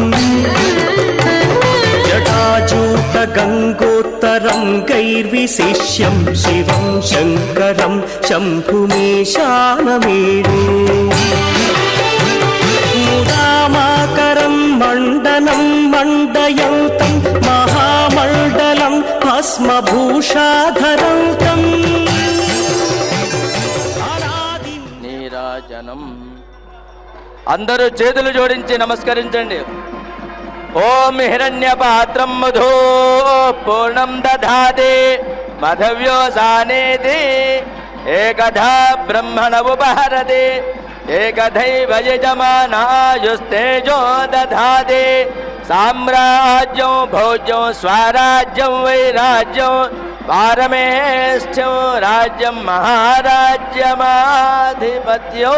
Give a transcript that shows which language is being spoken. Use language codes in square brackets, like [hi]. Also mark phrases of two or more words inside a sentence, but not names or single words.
[sa] जटाजूटगङ्गोत्तरं गैर्विशिष्यं शिवं शङ्करं शम्भुमीशानमेरु मुदामाकरं मण्डनं मण्डयन्तं महामण्डलं भस्मभूषाधरन्तम् [te] నీరాజనం. అందరూ చేతులు జోడించి నమస్కరించండి. [sa] ఓం హిరణ్యపాత్రం మధు పూర్ణం దధాతి మధవ్యోసానేతి ఏకధా బ్రహ్మణ ఉపహరతి ఏకధైవ యజమానాయుస్తేజో దధాతి సామ్రాజ్యం భోజ్యం స్వరాజ్యం వైరాజ్యం పారమేష్ఠ్యం రాజ్యం మహారాజ్యమాధిపత్యం.